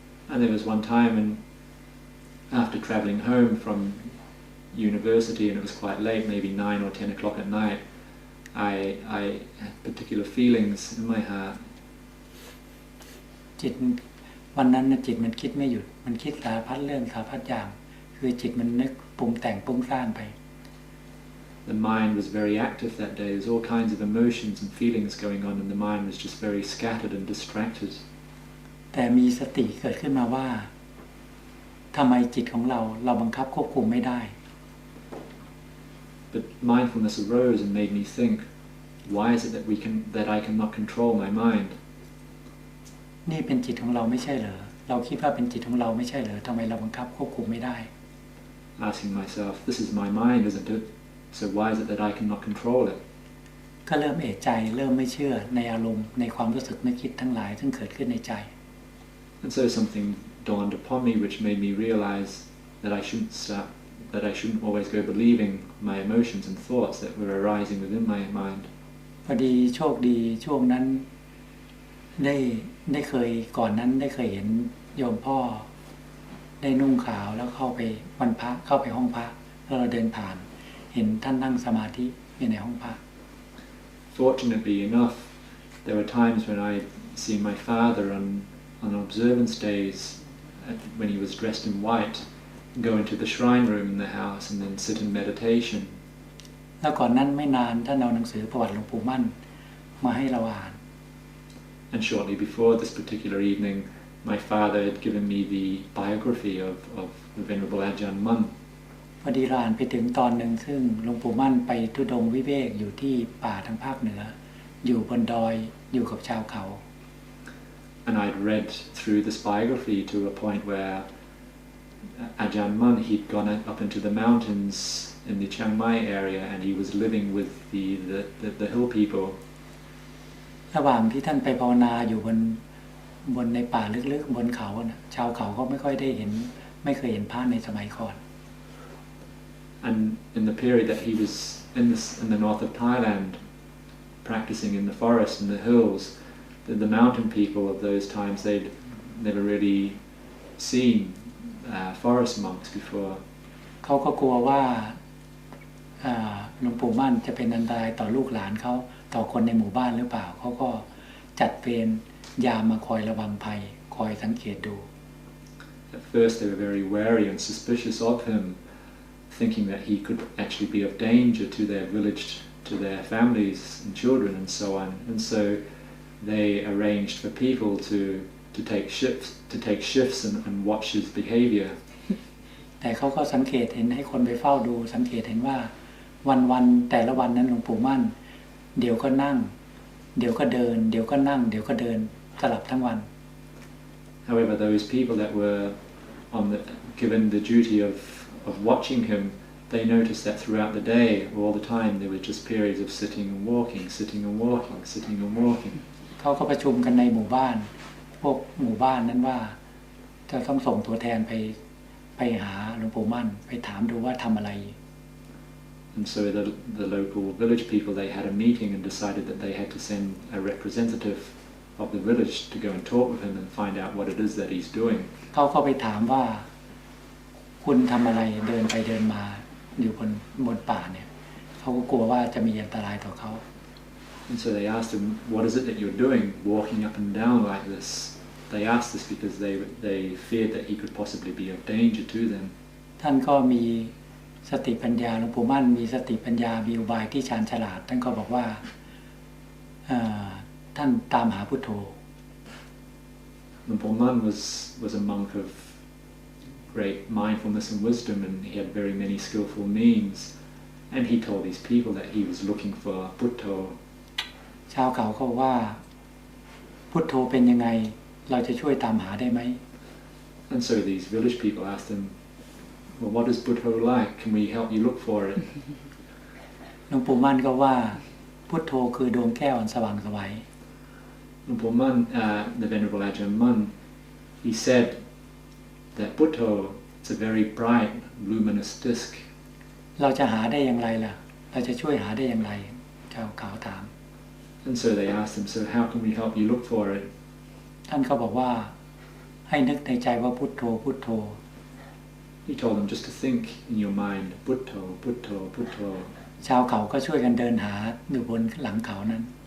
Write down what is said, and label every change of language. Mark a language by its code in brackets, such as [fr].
[en] And there was one time when, after travelling home from university, and it was quite late, maybe 9 or 10 o'clock at night, I had particular feelings in my heart. [th] จิตวันนั้นนะจิตมันคิดไม่หยุดมันคิดสารพัดเรื่องสารพัดอย่างคือจิตมันนึกปรุงแต่งปรุงสร้างไป [en] The mind was very active that day. There was all kinds of emotions and feelings going on, and the mind was just very scattered and distracted. [th] แต่มีสติเกิดขึ้นมาว่าทำไมจิตของเราบังคับควบคุมไม่ได้ [en] But mindfulness arose and made me think, why is it that I cannot control my mind? [th] นี่เป็นจิตของเราไม่ใช่เหรอเราคิดว่าเป็นจิตของเราไม่ใช่เหรอทำไมเราบังคับควบคุมไม่ได้ [en] Asking myself, this is my mind, isn't it? So why is it that I cannot control it? [th] ก็เริ่มเอะใจเริ่มไม่เชื่อในอารมณ์ในความรู้สึกนึกคิดทั้งหลายซึ่งเกิดขึ้นในใจ [en] And so something dawned upon me which made me realize that I shouldn't always go believing my emotions and thoughts that were arising within my mind. [th] พอดีโชคดีช่วงนั้นได้เคยก่อนนั้นได้เคยเห็นโยมพ่อได้นุ่งขาวแล้วเข้าไปวันพระเข้าไปห้องพระแล้วเราเดินผ่านเห็นท่านนั่งสมาธิอยู่ในห้องพระ [en] Fortunately enough, there were times when I see my father on observance days when he was dressed in white go into the shrine room in the house and then sit in meditation. [th] แล้วก่อนนั้นไม่นานท่านเอาหนังสือประวัติหลวงปู่มั่นมาให้เราอ่าน [en] And shortly before this particular evening, my father had given me the biography of the Venerable Ajahn Mun. [th] พอดีเราอ่านไปถึงตอนหนึ่งซึ่งหลวงปู่มั่นไปธุดงค์วิเวกอยู่ที่ป่าทางภาคเหนืออยู่บนดอยอยู่กับชาวเขา [en] And I'd read through this biography to a point where Ajahn Mun, he'd gone up into the mountains in the Chiang Mai area and he was living with the hill people. [th] ระหว่างที่ท่านไปภาวนาอยู่บนในป่าลึกๆบนเขานะชาวเขาก็ไม่ค่อยได้เห็นไม่เคยเห็นพระในสมัยก่อน [en] And in the period that he was in the north of Thailand, practicing in the forest and the hills, the mountain people of those times, they'd never really seen forest monks before. [th] เขาก็กลัวว่าหลวงปู่มั่นจะเป็นอันตรายต่อลูกหลานเขาต่อคนในหมู่บ้านหรือเปล่าเขาก็จัดเวรยามมาคอยระวังภัยคอยสังเกตดู [en] At first they were very wary and suspicious of him, thinking that he could actually be of danger to their village, to their families and children and so on. And so they arranged for people to take shifts and watch his behavior. [th] แต่เขาก็สังเกตเห็นให้คนไปเฝ้าดูสังเกตเห็นว่าวันแต่ละวันนั้นหลวงปู่มั่นเดี๋ยวก็นั่งเดี๋ยวก็เดินเดี๋ยวก็นั่งเดี๋ยวก็เดินสลับทั้งวัน [en] However, those people that were given the duty of watching him, they noticed that throughout the day, all the time, there were just periods of sitting and walking, sitting and walking, sitting and walking. [th] เขาก็ประชุมกันในหมู่บ้านพวกหมู่บ้านนั้นว่าจะต้องส่งตัวแทนไปหาหลวงปู่มั่นไปถามดูว่าทำอะไร [en] And so the local village people, they had a meeting and decided that they had to send a representative of the village to go and talk with him and find out what it is that he's doing. [th] เขาก็ไปถามว่าคุณทำอะไรเดินไปเดินมาอยู่บนป่าเนี่ยเขาก็กลัวว่าจะมีอันตรายต่อเขา [en] And so they asked him, what is it that you're doing, walking up and down like this? They asked this because they feared that he could possibly be of danger to them. [th] ท่านก็มีสติปัญญาหลวงปู่มั่นมีสติปัญญามีอุบายที่ชาญฉลาดท่านก็บอกว่าท่านตามหาพุทโธ [en] Lumpur Mun was a monk of great mindfulness and wisdom, and he had very many skillful means, and he told these people that he was looking for Buddho. [th] ชาวเขาเขาว่าพุทโธเป็นยังไงเราจะช่วยตามหาได้ไหม [en] And so these village people asked him, well, what is Buddho like? Can we help you look for it? [th] หลวงปู่มั่นก็ว่าพุทโธคือดวงแก้วอันสว่างไสว [en] Lumpur Mun, the Venerable Ajahn Mun, he said that Buddho is a very bright, luminous disc. [th] เราจะหาได้อย่างไรล่ะเราจะช่วยหาได้อย่างไรชาวเขาถาม [en] And so they asked him, so how can we help you look for it? [th] ท่านก็บอกว่า ให้นึกในใจว่าพุทโธพุทโธ [en] He told them just to think in your mind, Buddho, Buddho, Buddho. [th] ชาวเขาก็ช่วยกันเดินหาอยู่บนหลังเขานั้น